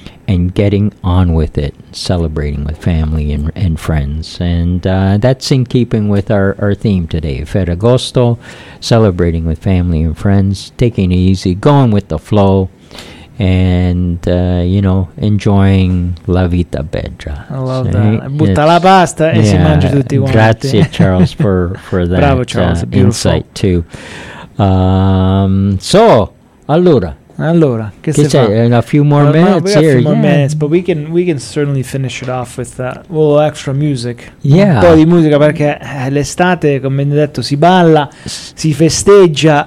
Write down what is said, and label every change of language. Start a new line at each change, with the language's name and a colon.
English: and getting on with it, celebrating with family and friends. And that's in keeping with our theme today, Ferragosto, celebrating with family and friends, taking it easy, going with the flow, and, you know, enjoying
Italian: la vita bella.
English: I love so, that.
Italian: Butta la pasta e si mangia tutti uomini. Grazie,
English: Charles, for that.
Italian: Bravo, Charles,
English: insight, too. So,
Italian: allora. Allora, che c'è?
English: A few more minutes here. A few here. More minutes, but we can certainly finish it off with that. A little extra music. Yeah.
Italian: Un po' di musica, perché l'estate, come ho detto, si balla, si festeggia,